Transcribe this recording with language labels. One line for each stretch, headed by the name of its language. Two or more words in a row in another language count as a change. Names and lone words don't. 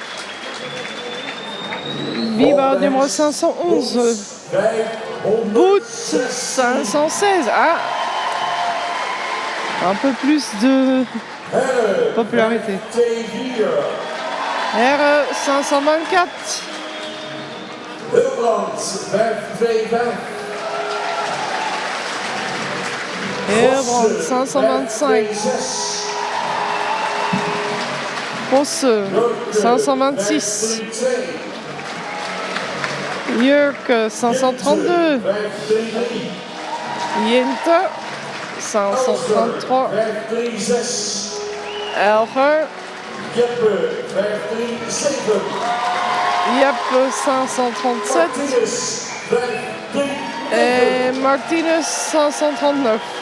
French: Viva numéro 511. Boot 516. Ah, un peu plus de popularité. T4. R 524. Hilbrand 525. Hilbrand 525. Posse 526. Jurk 532. Jente 533. Elger. Jeppe 537. Jeppe 537. Et Martinez 539.